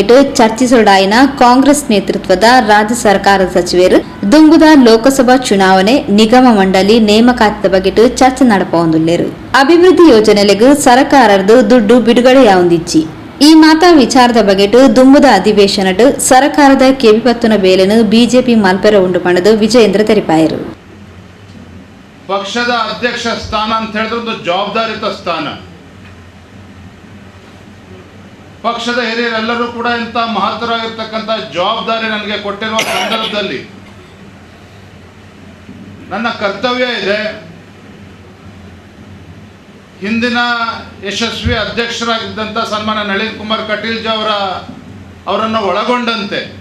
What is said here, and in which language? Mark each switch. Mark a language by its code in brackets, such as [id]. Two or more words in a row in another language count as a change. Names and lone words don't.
[tcy] ಚರ್ಚಿಸೋಡಾಯಿನ ಕಾಂಗ್ರೆಸ್ ನೇತೃತ್ವದ ರಾಜ್ಯ ಸರ್ಕಾರದ ಸಚಿವರು ದುಂಗುದ ಲೋಕಸಭಾ ಚುನಾವಣೆ ನಿಗಮ ಮಂಡಳಿ ನೇಮಕಾತಿದ ಬಗ್ಗೆ ಚರ್ಚೆ ನಡಪೊಂದುಲ್ಲೇರು. ಅಭಿವೃದ್ಧಿ ಯೋಜನೆಗಳಿಗೆ ಸರ್ಕಾರದ ದುಡ್ಡು ಬಿಡುಗಡೆಯಾವೊಂದಿಚ್ಚಿ ಈ ಮಾತಾ ವಿಚಾರದ ಬಗ್ಗೆ ದುಂಬುದ ಅಧಿವೇಶನದ ಸರ್ಕಾರದ ಕೆವಿಪತ್ತುನ ಬೇಲೆನು ಬಿಜೆಪಿ ಮಲ್ಪೆರ ಉಂಡು ಪಣದು ವಿಜಯೇಂದ್ರ ತೆರಿಪಾಯರು. [kn] ಪಕ್ಷದ ಅಧ್ಯಕ್ಷ ಸ್ಥಾನ ಅಂತ ಹೇಳಿದ್ರೆ ಒಂದು ಜವಾಬ್ದಾರಿತ ಸ್ಥಾನ. ಪಕ್ಷದ ಹಿರಿಯರೆಲ್ಲರೂ ಕೂಡ ಇಂಥ ಮಹತ್ತರವಾಗಿರ್ತಕ್ಕಂಥ ಜವಾಬ್ದಾರಿ ನನಗೆ ಕೊಟ್ಟಿರುವ ಸಂದರ್ಭದಲ್ಲಿ ನನ್ನ ಕರ್ತವ್ಯ ಇದೆ, ಹಿಂದಿನ ಯಶಸ್ವಿ ಅಧ್ಯಕ್ಷರಾಗಿದ್ದಂಥ ಸನ್ಮಾನ್ಯ ನಳಿನ್ ಕುಮಾರ್ ಕಟೀಲ್ ಜಿ ಅವರನ್ನು ಒಳಗೊಂಡಂತೆ